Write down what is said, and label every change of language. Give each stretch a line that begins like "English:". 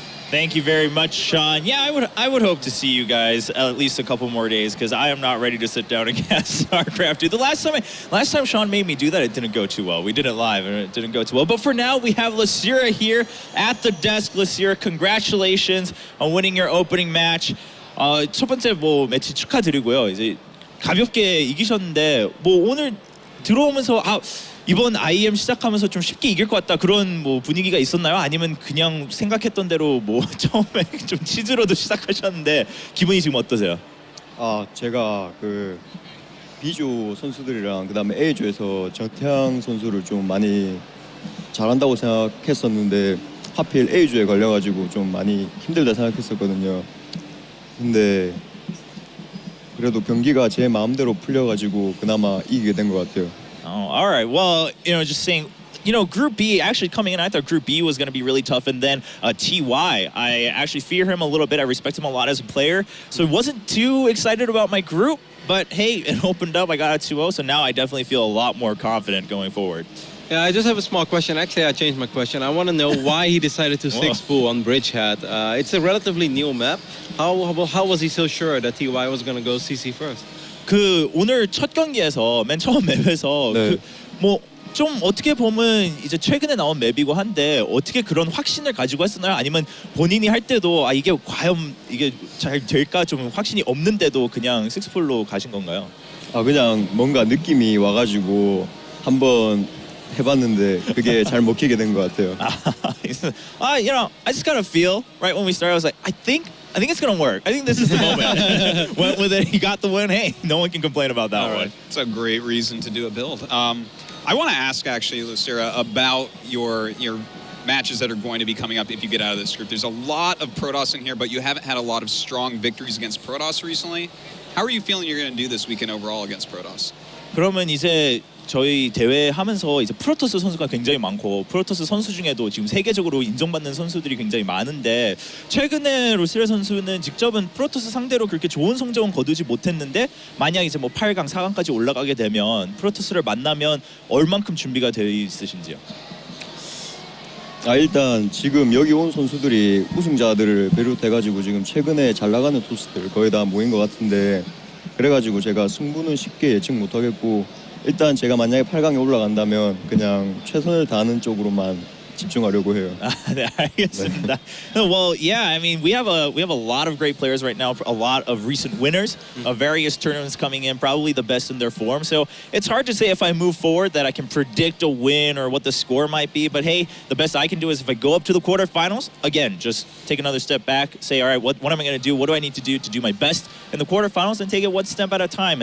English: Thank you very much, Sean. Yeah, I would hope to see you guys at least a couple more days, because I am not ready to sit down and cast StarCraft. Dude, the last time Sean made me do that, it didn't go too well. We did it live and it didn't go too well. But for now, we have Losira here at the desk. Losira, congratulations on winning your opening match.
Korean: 첫 번째 매치 축하드리고요. 이제 가볍게 이기셨는데 오늘 들어오면서 이번 IEM 시작하면서 좀 쉽게 이길 것 같다, 그런 분위기가 있었나요? 아니면 그냥 생각했던 대로 처음에 좀 치즈로도 시작하셨는데 기분이 지금 어떠세요? 제가 그 B조 선수들이랑 그다음에 A조에서 정태양 선수를 좀 많이 잘한다고 생각했었는데 하필 A조에 걸려가지고 좀 많이 힘들다 생각했었거든요. 근데 그래도 경기가 제 마음대로 풀려가지고 그나마 이기게 된 것 같아요.
English: Oh, all right. Well, just saying, Group B, actually coming in, I thought Group B was going to be really tough. And then TY, I actually fear him a little bit. I respect him a lot as a player. So I wasn't too excited about my group. But hey, it opened up. I got a 2-0. So now I definitely feel a lot more confident going forward. Yeah, I just have a small question. Actually, I changed my question. I want to know why he decided to 6-pool on Bridgehead. It's a relatively new map. How was he so sure that TY was going to go CC first?
Korean: 오늘 첫 경기에서 맨 처음 맵에서 좀 어떻게 보면 이제 최근에 나온 맵이고 한데 어떻게 그런 확신을 가지고 했었나요? 아니면 본인이 할 때도 아 이게 과연 이게 잘 될까 좀 확신이 없는데도 그냥 식스폴로 가신 건가요? 아 그냥 뭔가 느낌이 와가지고 한번 해봤는데 그게 잘 먹히게 된 것 같아요.
English: You know, I just got a feel right when we started. I was like, I think it's gonna work. I think this is the moment. Went with it. He got the win. Hey, no one can complain about that one. It's a great reason to do a build. I want to ask actually, Losira, about your matches that are going to be coming up if you get out of this group. There's a lot of Protoss in here, but you haven't had a lot of strong victories against Protoss recently. How are you feeling you're going to do this weekend overall against Protoss?
Korean: 그러면 이제 저희 대회 하면서 이제 프로토스 선수가 굉장히 많고 프로토스 선수 중에도 지금 세계적으로 인정받는 선수들이 굉장히 많은데 최근에 로시라 선수는 직접은 프로토스 상대로 그렇게 좋은 성적은 거두지 못했는데 만약 이제 뭐 8강, 4강까지 올라가게 되면 프로토스를 만나면 얼만큼 준비가 되어 있으신지요? 아 일단 지금 여기 온 선수들이 우승자들을 비롯해가지고 지금 최근에 잘 나가는 토스들 거의 다 모인 것 같은데 그래가지고 제가 승부는 쉽게 예측 못하겠고 일단 제가 만약에 8강에 올라간다면 그냥 최선을 다하는 쪽으로만 집중하려고 해요. 네, 알겠습니다.
English: Well, yeah, I mean, we have a lot of great players right now, a lot of recent winners of various tournaments coming in, probably the best in their form. So it's hard to say if I move forward that I can predict a win or what the score might be. But hey, the best I can do is if I go up to the quarterfinals, again, just take another step back, say, all right, what am I going to do? What do I need to do my best in the quarterfinals and take it one step at a time?